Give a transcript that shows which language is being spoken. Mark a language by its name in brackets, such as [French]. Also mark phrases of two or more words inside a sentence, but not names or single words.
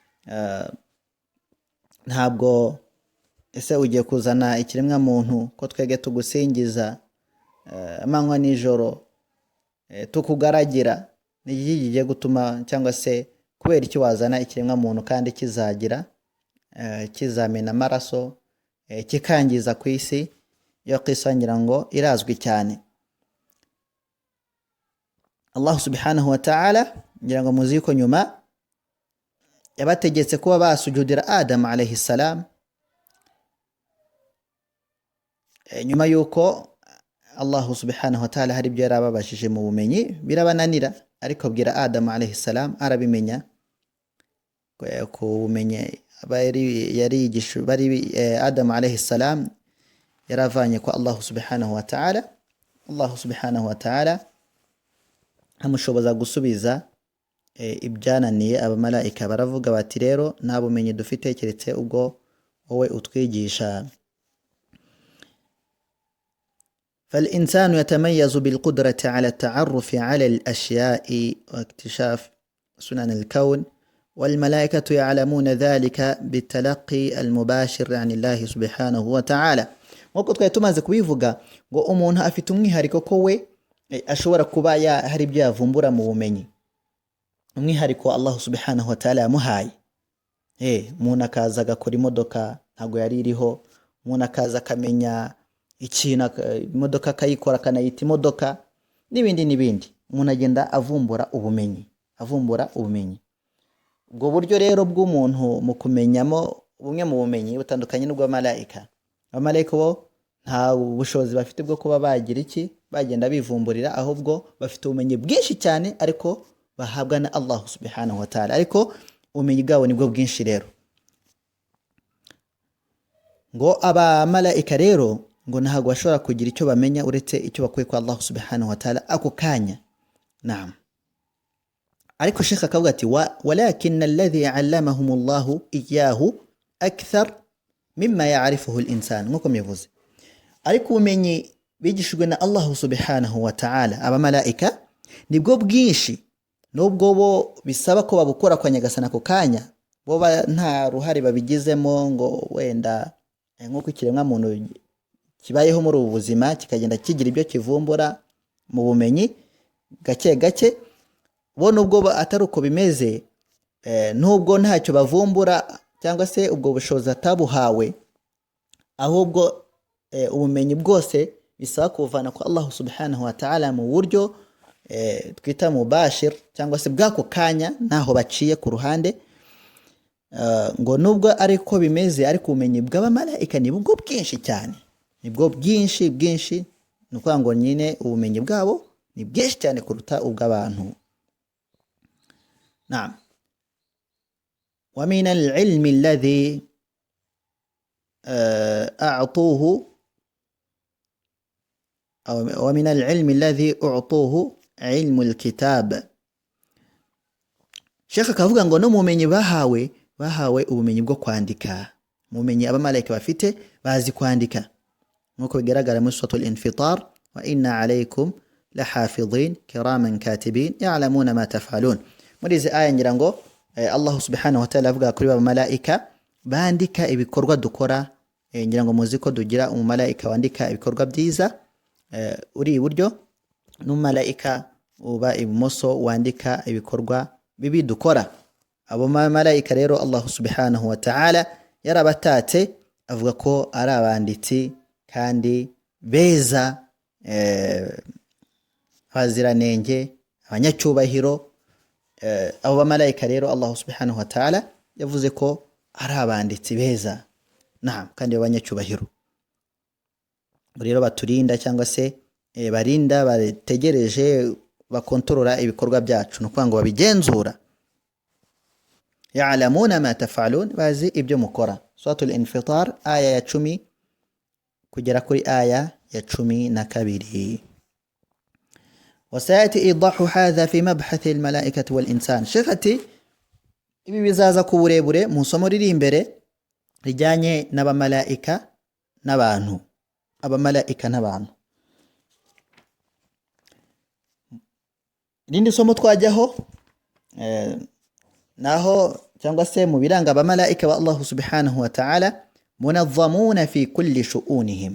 [Kinyarwanda] ntabwo ese ugiye kuzana ikiremwa muntu ko twege tugusingiza amanywa nijoro tukugaragira nigiye gutuma cyangwa se kubera iki wazana ikiremwa muntu kandi kizagira kizamena amaraso kikangiza ku isi yo qissa ngira ngo irazwi cyane [Arabic] الله سبحانه وتعالى [Kinyarwanda] ngira ngo muzi ko nyuma yabategetse kuba basujudira Adam [Arabic] عليه السلام [Kinyarwanda] nyuma yuko [Arabic] الله سبحانه وتعالى [Kinyarwanda] hari ibyo yarababashije mu bumenyi birabananira ariko bwira Adam [Arabic] عليه السلام [Kinyarwanda] arabimenya ko bumenye yari yigisha bari Adam [Arabic] عليه السلام [Kinyarwanda] yaravanye ko [Arabic] الله سبحانه وتعالى الله سبحانه وتعالى [Kinyarwanda] amushoboza gusubiza ibyananiye abamalaika baravuga bati rero nta bumenyi dufite keretse ubwo wowe utwigisha [Arabic] فالإنسان يتميز بالقدرة على التعرف على الأشياء واكتشاف سنن الكون والملائكة يعلمون ذلك بالتلقي المباشر عن الله سبحانه وتعالى [Kinyarwanda] nk'uko twari tumaze kubivuga ngo umuntu afite umwihariko ko we ashobora kuba hari ibyo yavumbura mu bumenyi umwihariko [Arabic] الله سبحانه وتعالى [Kinyarwanda] yamuhaye umuntu akaza agakora imodoka ntago yari iriho umuntu akaza akamenya ikintu imodoka akayikora akanayita imodoka n'ibindi umuntu agenda avumbura ubumenyi ubwo buryo rero bw'umuntu mu kumenyamo bumwe mu bumenyi butandukanye n'ubw'abamalaika abamalaika bo nta bushobozi bafite bwo kuba bagira iki bagenda bivumburira ahubwo bafite ubumenyi bwinshi cyane ariko bahabwa na [Arabic] الله سبحانه وتعالى [Kinyarwanda] ariko ubumenyi bwabo nibwo bwinshi rero ngo abamalaika rero ngo ntago bashobora kugira icyo bamenya uretse icyo bakuye kwa [Arabic] الله سبحانه وتعالى [Kinyarwanda] ako kanya naam ariko Sheikh akavuga ati [Arabic] ولكن الذي علمهم الله إياه أكثر مما يعرفه الإنسان [Kinyarwanda] nkuko mbivuze ariko ubumenyi bigishijwe na [Arabic] الله سبحانه و [Kinyarwanda] ta'ala abamalaika nibwo bwinshi nubwo bo bisaba ko babukora kwa Nyagasana ako kanya bo nta ruhare babigizemo ngo wenda nkuko ikiremwa muntu kibayeho muri ubu buzima kikagenda kigira ibyo kivumbura mu bumenyi gake bo nubwo atari uko bimeze nubwo ntacyo bavumbura cyangwa se ubwo bushobozi atabuhawe ahubwo ubumenyi bwose bisaba kuvana kwa [Arabic] الله سبحانه وتعالى [Kinyarwanda] mu buryo twita mubashir cyangwa se bwako kanya naho baciye ku ruhande. Ngo nubwo ariko bimeze ariko ubumenyi bw'abamarayika ni bwo bwinshi cyane, nibwo bwinshi ni ukuvuga ngo nyine ubumenyi bwabo ni bwinshi cyane kuruta ubw'abantu. Naam. [Arabic] ومن العلم الذي أعطوه ومن العلم الذي أوتوه علم الكتاب. [Kinyarwanda] Sheikh akavuga ngo no mumenyi bahawe ubumenyi bwo kwandika. Mumenyi abamarayika bafite bazi kwandika nkuko bigaragara muri suratul Infitar, [Arabic] وإن عليكم لحافظين كراما كاتبين يعلمون ما تفعلون. [Kinyarwanda] Muri izi aya ngira ngo [Arabic] الله سبحانه وتعالى [Kinyarwanda] avuga kuri abamarayika bandika ibikorwa dukora. Ngira ngo muzi ko dugira umumarayika wandika ibikorwa byiza uri iburyo, n'umumarayika uba ibumoso wandika ibikorwa bibi dukora. Abo marayika rero [Arabic] الله سبحانه وتعالى [Kinyarwanda] yarabatate avuga ko ari abanditsi kandi beza, abaziranenge, abanyacyubahiro. Abo bamarayika rero [Arabic] الله سبحانه وتعالى [Kinyarwanda] yavuze ko ari abanditsi beza, naam, kandi abanyacyubahiro. Rero baturinda cyangwa se barinda, bategereje, bakontorora ibikorwa byacu, no kwanga babigenzura. [Arabic] يعلمون ما تفعلون, [Kinyarwanda] bazi ibyo mukora. Suratul Infitar aya ya 10 kugera kuri aya ya 12. [Arabic] وسيأتي إيضاح هذا في مبحث الملائكة والإنسان. [Kinyarwanda] شيخati ibi bizaza ku burebure mu somo riri imbere rijyanye n'abamarayika n'abantu. Abamarayika n'abantu. Irindi somo twajyaho naho cyangwa se mu biranga abamarayika ba [Arabic] الله سبحانه وتعالى, منظمون في كل شؤونهم.